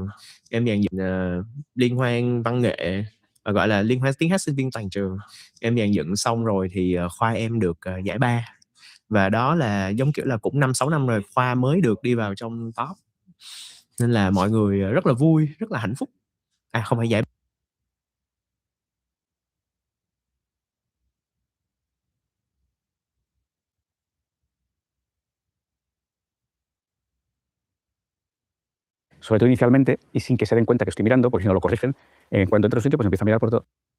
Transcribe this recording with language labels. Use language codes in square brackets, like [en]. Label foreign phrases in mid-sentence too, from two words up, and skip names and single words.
[vi] Em dàn dựng liên hoan văn nghệ, gọi là liên hoan tiếng hát sinh viên toàn trường. Em dàn dựng xong rồi thì khoa em được giải 3. Và đó là giống kiểu là cũng 5-6 năm rồi khoa mới được đi vào trong top. Nên là mọi người rất là vui, rất là hạnh phúc. Không phải giải. [es] Sobre todo inicialmente, y sin que se den cuenta que estoy mirando, porque si no lo corrigen, en cuanto entro a un sitio, pues empiezo a mirar por todo.